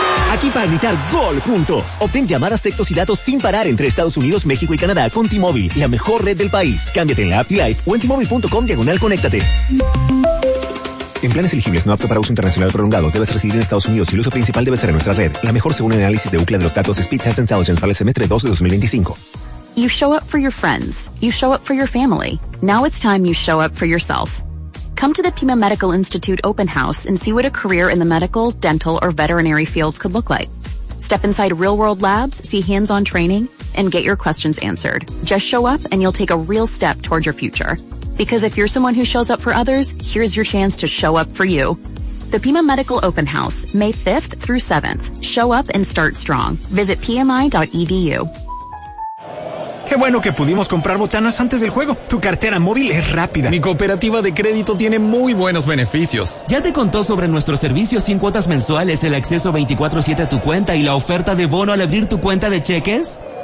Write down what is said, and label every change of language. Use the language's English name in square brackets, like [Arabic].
[Spanish] Aquí para gritar gol juntos. Obtén llamadas, textos y datos sin parar entre Estados Unidos, México y Canadá con T-Mobile, la mejor red del país. Cámbiate en la app T-Life o en T-Mobile.com/conéctate. En planes elegibles no apto para uso internacional prolongado, debes residir en Estados Unidos y el uso principal debe ser en nuestra red. La mejor según el análisis de Ookla de los datos Speed Test Intelligence para el semestre 2 de 2025. [English] You show up for your friends. You show up for your family. Now it's time you show up for yourself. come to the Pima Medical Institute open house and see what a career in the medical, dental, or veterinary fields could look like. Step inside real-world labs, see hands-on training, and get your questions answered. Just show up and you'll take a real step toward your future. Because if you're someone who shows up for others, here's your chance to show up for you. The Pima Medical Open House, May 5th through 7th. Show up and start strong. Visit pmi.edu. [Spanish] Qué bueno que pudimos comprar botanas antes del juego. Tu cartera móvil es rápida. Mi cooperativa de crédito tiene muy buenos beneficios. Ya te contó sobre nuestro servicio sin cuotas mensuales, el acceso 24/7 a tu cuenta y la oferta de bono al abrir tu cuenta de cheques.